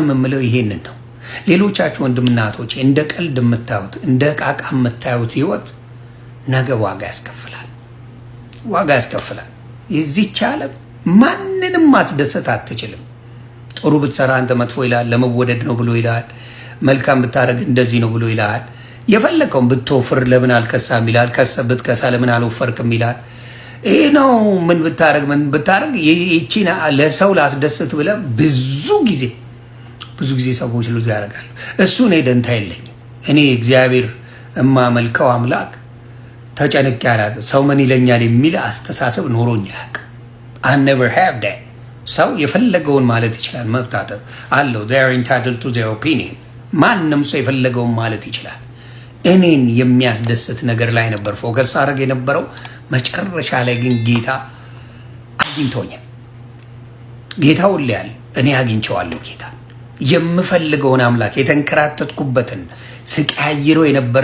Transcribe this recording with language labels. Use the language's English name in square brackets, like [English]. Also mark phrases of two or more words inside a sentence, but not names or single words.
[Amharic] የምለው ይሄንን ነው። ሌሎቻችሁ ወንድምናቶች እንደ ቀልድ የምታዩት እንደ ቃቃ የምታዩት ህይወት ነገ ዋጋ ያስከፍላል፣ ዋጋ ያስከፍላል። የዚህች ዓለም ማንንም ማስደሰት አትችልም። ጥሩ ብትሰራ አንተ መጥፎ ይላል፣ ለመወደድ ነው ብሎ ይላል። መልካም ብታረግ እንደዚህ ነው ብሎ ይላል። የፈለከውን ብትወፍር ለምን አልከሳም ይላል። ብትከሳ ለምን አልወፈርክም ይላል። ይህ ነው ምን ብታረግ ይቺን ለሰው ላስደስት ብለህ ብዙ ጊዜ ሰዎች ሉዝ ያደርጋሉ። እሱ እኔ ደንታ የለኝም። እኔ እግዚአብሔር እማመልከው አምላክ ተጨንቄ አላውቅም። ሰው ምን ይለኛል የሚል አስተሳሰብ ኖሮኝ አያውቅም። [English] I never have that። [Amharic] ሰው የፈለገውን ማለት ይችላል፣ መብት አለው። [English] they are entitled to their opinion። [Amharic] ማንም ሰው የፈለገውን ማለት ይችላል። እኔን የሚያስደስት ነገር ላይ ነበር ፎከስ አድርግ የነበረው። መጨረሻ ላይ ግን ጌታ አግኝቶኛል። ጌታ ሁሌ ያለ እኔ አግኝቼዋለሁ። ጌታ የምፈልገውን አምላክ የተንከራተትኩበትን ስቀያይሮ የነበረ